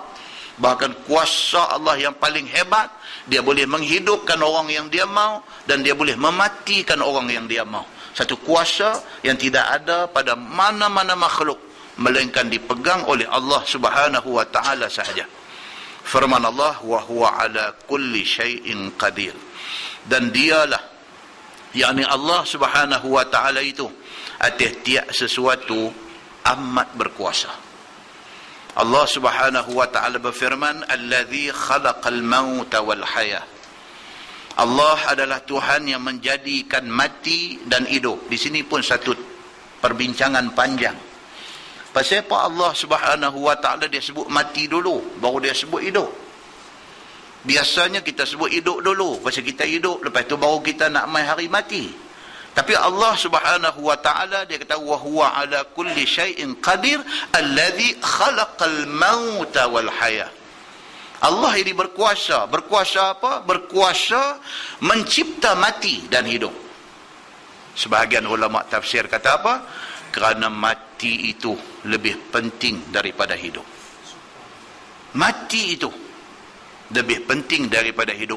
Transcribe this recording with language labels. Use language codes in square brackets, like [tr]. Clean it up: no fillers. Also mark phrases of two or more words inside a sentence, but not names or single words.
[ms] Bahkan kuasa Allah yang paling hebat, dia boleh menghidupkan orang yang dia mau, dan dia boleh mematikan orang yang dia mau. Satu kuasa yang tidak ada pada mana-mana makhluk, melainkan dipegang oleh Allah [ar] سبحانه وتعالى [ms] sahaja. Firman Allah, [ar] وهو على كل شيء قدير. [ms] Dan dialah, yakni Allah [ar] سبحانه وتعالى [ms] itu, atas tiap sesuatu amat berkuasa. Allah [ar] سبحانه وتعالى [ms] berfirman, [ar] الذي خلق الموت والحياة. [ms] Allah adalah Tuhan yang menjadikan mati dan hidup. Di sini pun satu perbincangan panjang. Pasal apa Allah [ar] سبحانه وتعالى [ms] dia sebut mati dulu, baru dia sebut hidup? Biasanya kita sebut hidup dulu, pasal kita hidup, lepas tu baru kita nak mai hari mati. Tapi Allah [ar] سبحانه وتعالى [ms] dia kata, [ar] وهو على كل شيء قدير الذي خلق الموت والحياة. [ms] Allah ini berkuasa. Berkuasa apa? Berkuasa mencipta mati dan hidup. Sebahagian ulama tafsir kata apa? Kerana mati itu lebih penting daripada hidup. Mati itu lebih penting daripada hidup.